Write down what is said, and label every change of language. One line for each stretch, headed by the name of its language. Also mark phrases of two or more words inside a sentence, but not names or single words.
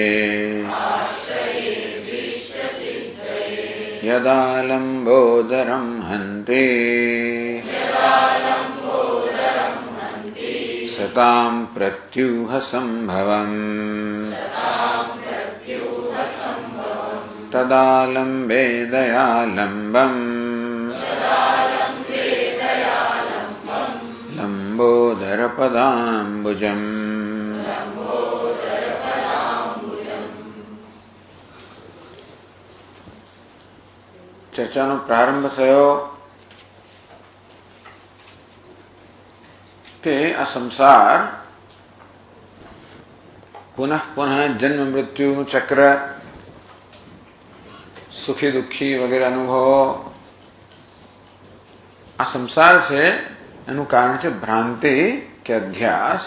Sanskrit: यदा लम्बोदरं हन्ति सतां प्रत्यूहसम्भवम् तदा लम्बे दयालम्बम् लम्बोदरपदाम्बुजम्।
Gujarati: ચર્ચાનો પ્રારંભ થયો કે આ સંસાર પુનઃ પુનઃ જન્મ મૃત્યુનું ચક્ર, સુખી દુઃખી વગેરે અનુભવો, આ સંસાર છે એનું કારણ છે ભ્રાંતિ કે અધ્યાસ.